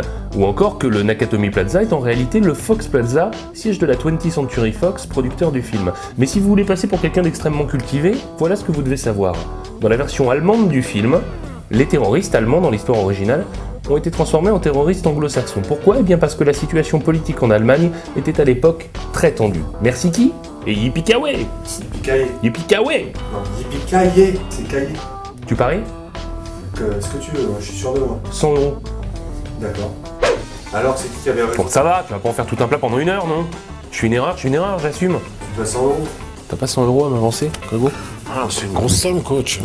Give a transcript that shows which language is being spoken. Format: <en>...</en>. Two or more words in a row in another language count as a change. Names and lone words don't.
<fr>Ou encore que le Nakatomi Plaza est en réalité le Fox Plaza, siège de la 20th Century Fox, producteur du film. Mais si vous voulez passer pour quelqu'un d'extrêmement cultivé, voilà ce que vous devez savoir. Dans la version allemande du film, les terroristes allemands dans l'histoire originale ont été transformés en terroristes anglo-saxons. Pourquoi? Eh bien parce que la situation politique en Allemagne était à l'époque très tendue. Merci qui? Et</fr> <en>yippee-ki-yay! Yippee-ki-yay!</en> <fr>Non,</fr> <en>yippee-ki-yay,</en> <fr>c'est caillé. Tu paries? Ce que tu veux, je suis sûr de moi. 100 €. D'accord. Alors, c'est qui avait raison? Bon, ça va, tu vas pas en faire tout un plat pendant 1 heure, non? Je suis une erreur, j'assume. Tu as 100 €. T'as pas 100 € à m'avancer, Grégo? Ah, c'est une grosse somme, coach.</fr>